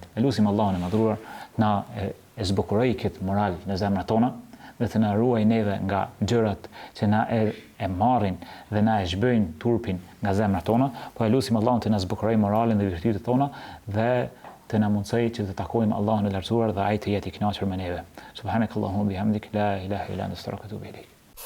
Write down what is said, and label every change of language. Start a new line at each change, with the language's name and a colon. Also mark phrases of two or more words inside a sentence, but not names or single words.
Albanian: Elusim Allahun e madhruar na e zbukuroj këtë moral në zemrat tona dhe të na ruaj neve nga gjërat që na e marrin dhe na e zhbëjnë turpin nga zemrat tona, po elusim Allahun të na zbukuroj moralin dhe virtytet tona dhe të na mundsoj që të takojmë Allahun e lartësuar dhe ai të jetë i kënaqur me neve.
Arabic: سبحانك اللهم وبحمدك لا إله إلا أنت أستغفرك وأتوب إليك.